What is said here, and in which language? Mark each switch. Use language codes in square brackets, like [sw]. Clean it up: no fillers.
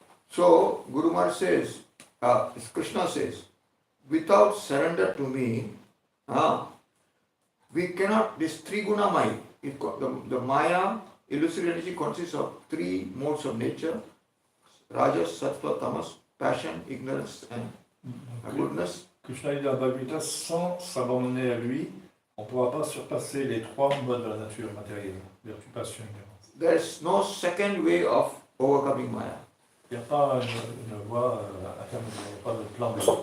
[en] So Guru Maharaj says, Krishna says, without surrender to me, we cannot, this Trigunamai, the Maya, illusory energy consists of three modes of nature, Rajas, Sattva, Tamas, passion, ignorance and goodness. [fr] Krishna dit dans la Bhagavad Gita, sans s'abandonner à lui, on ne pourra pas surpasser les trois modes de la nature matérielle, vertu, passion, ignorance. [en] There is no second way of overcoming Maya. [fr] Il n'y a pas une voie intermédiaire, il n'y a pas de plan B.